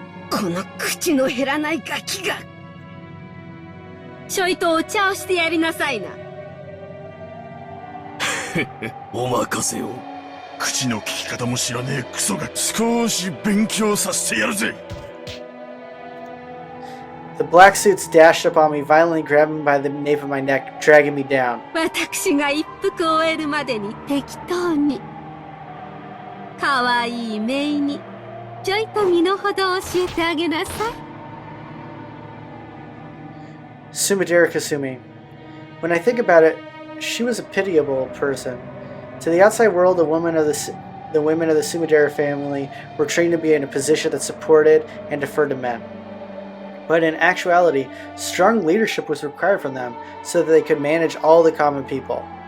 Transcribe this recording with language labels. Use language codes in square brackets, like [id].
[ja] この口の減らないガキが。ちょいとお茶をしてやりなさいな。お任せを。口の利き方も知らねえクソが少し勉強させてやるぜ。 [en] The black suits dashed up on me, violently grabbing me by the nape of my neck, dragging me down. [ja] 私が一服終えるまでに適当に。かわいいメイにちょいと身の程を教えてあげなさい。 [en] Sumidera Kasumi. When I think about it, she was a pitiable person. To the outside world, the women of the Sumidera family were trained to be in a position that supported and deferred to men. But in actuality, strong leadership was required from them so that they could manage all the common people.